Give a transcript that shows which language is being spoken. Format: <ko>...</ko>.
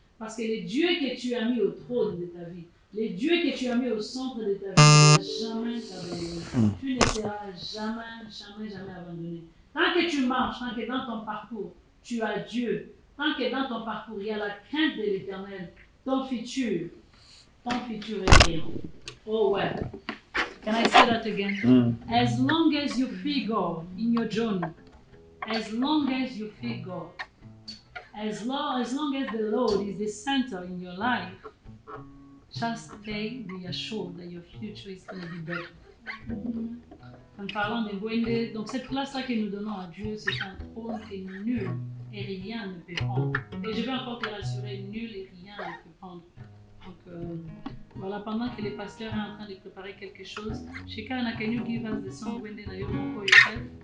<fr>Parce que les dieux que tu as mis au trône de ta vie, les dieux que tu as mis au centre de ta vie, ne jamais t'abandonner. Tu ne seras jamais abandonné. Tant que tu marches, tant que dans ton parcours, tu as Dieu, tant que dans ton parcours, il y a la crainte de l'Éternel, ton futur est brillant. Oh ouais.</fr> <en>Can I say that again? As long as you fear God in your journey, as long as you fear God, as long as the Lord is the center in your life, just be assured that your future is going to be better.</en> <fr>En parlant de Gwende, donc cette place-là que nous donnons à Dieu, c'est un trône que nul et rien ne peut prendre. Et je vais encore te rassurer, nul et rien ne peut prendre. Donc voilà, pendant que les pasteurs sont en train de préparer quelque chose, Shekana,</fr> <en>can you give us the song Gwende na yo moko yourself?</en>